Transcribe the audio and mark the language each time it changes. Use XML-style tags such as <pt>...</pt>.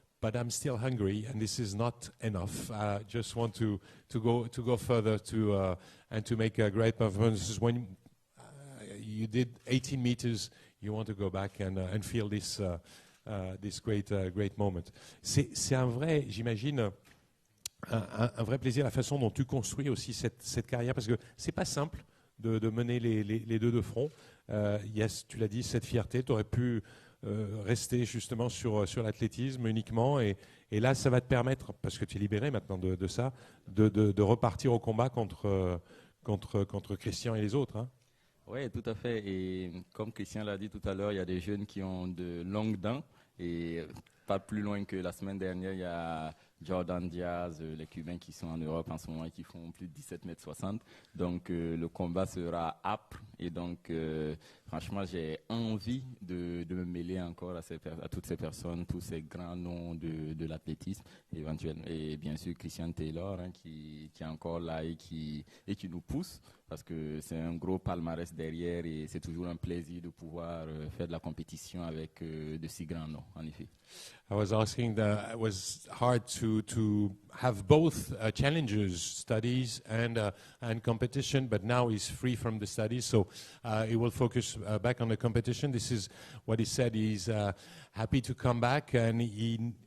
<en>But I'm still hungry, and this is not enough. I just want to go further and to make a great performance. When you did 18 meters, you want to go back and feel this great moment.</en> <fr>C'est un vrai, j'imagine, un vrai plaisir la façon dont tu construis aussi cette carrière, parce que c'est pas simple de mener les deux de front.</fr> <en>Yes,</en> <fr>tu l'as dit, cette fierté, tu aurais pu rester justement sur l'athlétisme uniquement, et là ça va te permettre, parce que tu es libéré maintenant de ça, de repartir au combat contre Christian et les autres. Hein. Oui, tout à fait, et comme Christian l'a dit tout à l'heure, il y a des jeunes qui ont de longues dents, et pas plus loin que la semaine dernière, il y a Jordan Diaz, les Cubains qui sont en Europe en ce moment et qui font plus de 17,60 m. Donc le combat sera âpre, et donc franchement j'ai envie de me mêler encore à toutes ces personnes, tous ces grands noms de l'athlétisme éventuellement, et bien sûr Christian Taylor, hein, qui est encore là et qui nous pousse, parce que c'est un gros palmarès derrière, et c'est toujours un plaisir de pouvoir faire de la compétition avec de si grands noms, en effet.</fr> <en>I was asking that it was hard to have both challenges, studies and competition, but now he's free from the studies, so he will focus back on the competition. This is what he said. He's happy to come back, and he</en>